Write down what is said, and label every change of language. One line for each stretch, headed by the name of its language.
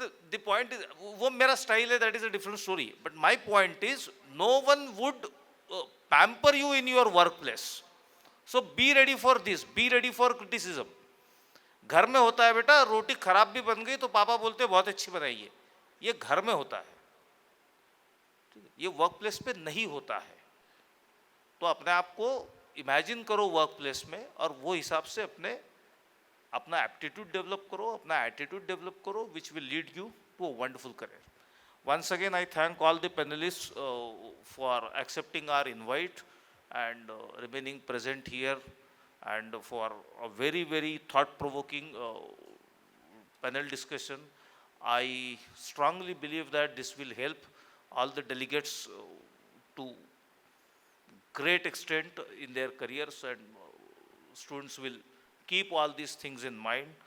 English: The point is,
Hindi: वो मेरा style है,
English: that is a different story. But my point is, no one would pamper you in your workplace. So be ready for this, be ready for criticism.
Hindi: घर में होता है बेटा, रोटी खराब भी बन गई तो पापा बोलते हैं बहुत अच्छी बनाई है, ये घर में होता है, ये वर्क प्लेस पे नहीं होता है। तो अपने आप को इमेजिन करो वर्क प्लेस में, और वो हिसाब से अपना एप्टीट्यूड डेवलप करो, अपना एटीट्यूड डेवलप करो,
English: Which will lead you to a wonderful career. Once again, I thank all the panelists for accepting our invite and remaining present here, and for a very, very thought-provoking panel discussion. I strongly believe that this will help all the delegates to great extent in their careers, and students will keep all these things in mind.